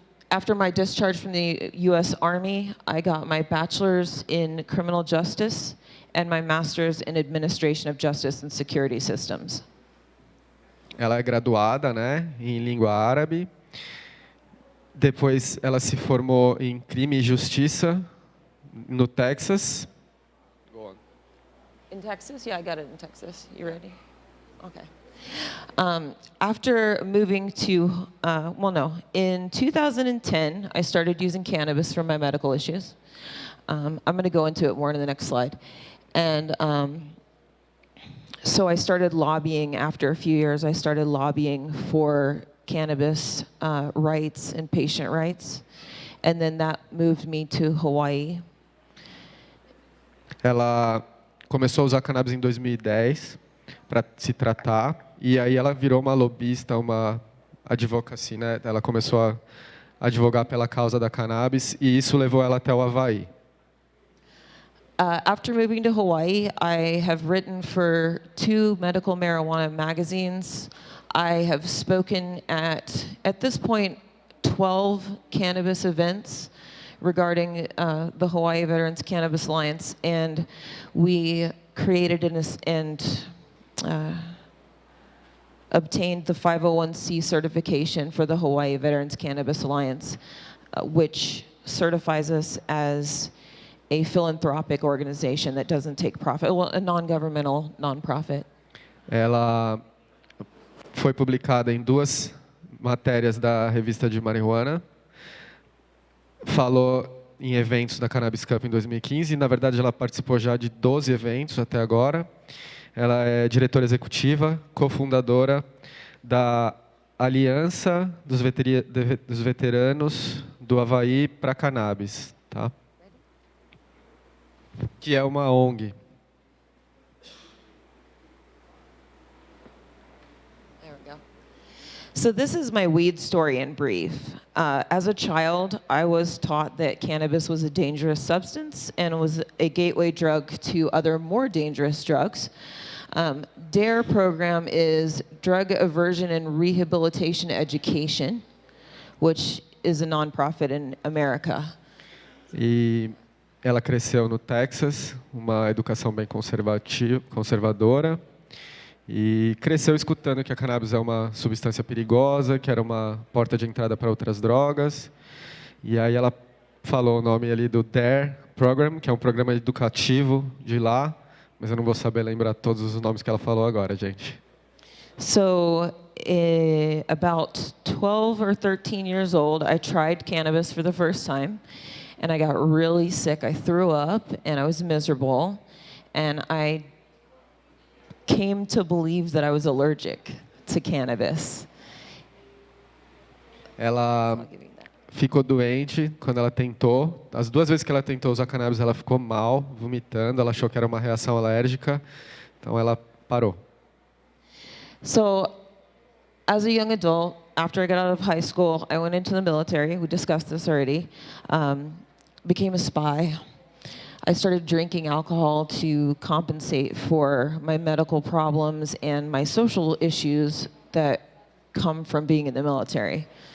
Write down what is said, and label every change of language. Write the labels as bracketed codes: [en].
[en] After my discharge from the U.S. Army, I got my bachelor's in criminal justice and my master's in administration of justice and security systems. [pt] Ela é graduada, né, em língua árabe. Depois ela se formou em crime e justiça no Texas. [en] Go on. In Texas? Yeah, I got it in Texas. You ready? Okay. After moving to, in 2010, I started using cannabis for my medical issues. I'm going to go into it more in the next slide. And so I started lobbying after a few years. I started lobbying for cannabis rights and patient rights. And then that moved me to Hawaii. [pt] Ela começou a usar cannabis em 2010 para se tratar. E aí ela virou uma lobista, uma advocacy, né? Ela começou a advogar pela causa da cannabis e isso levou ela até o Havaí. [en] After moving to Hawaii, I have written for 2 medical marijuana magazines. I have spoken at this point, 12 cannabis events regarding the Hawaii Veterans Cannabis Alliance, and we created and obtained the 501c certification for the Hawaii Veterans Cannabis Alliance, which certifies us as a philanthropic organization that doesn't take profit, a non-governmental non-profit. [pt] Ela foi publicada em 2 matérias da revista de marihuana. Falou em eventos da Cannabis Cup em 2015. Na verdade, ela participou já de 12 eventos até agora. Ela é diretora executiva, cofundadora da Aliança dos Veteranos do Havaí para Cannabis, tá? Que é uma ONG. [en] There we go. So this is my weed story in brief. As a child, I was taught that cannabis was a dangerous substance and was a gateway drug to other more dangerous drugs. DARE program is Drug Aversion and Rehabilitation Education, which is a nonprofit in America. [pt] E ela cresceu no Texas, uma educação bem conservadora, e cresceu escutando que a cannabis é uma substância perigosa, que era uma porta de entrada para outras drogas. E aí ela falou o nome ali do DARE Program, que é um programa educativo de lá, mas eu não vou saber lembrar todos os nomes que ela falou agora, gente. [en] So, about 12 or 13 years old, I tried cannabis for the first time, and I got really sick. I threw up, and I was miserable, and I came to believe that I was allergic to cannabis. [pt] Ela ficou doente quando ela tentou. As 2 vezes que ela tentou usar cannabis, ela ficou mal, vomitando. Ela achou que era uma reação alérgica, então ela parou. [en] So, as a young adult, after I got out of high school, I went into the military. We discussed this already. Became a spy. I started drinking alcohol to compensate for my medical problems and my social issues that come from being in the military.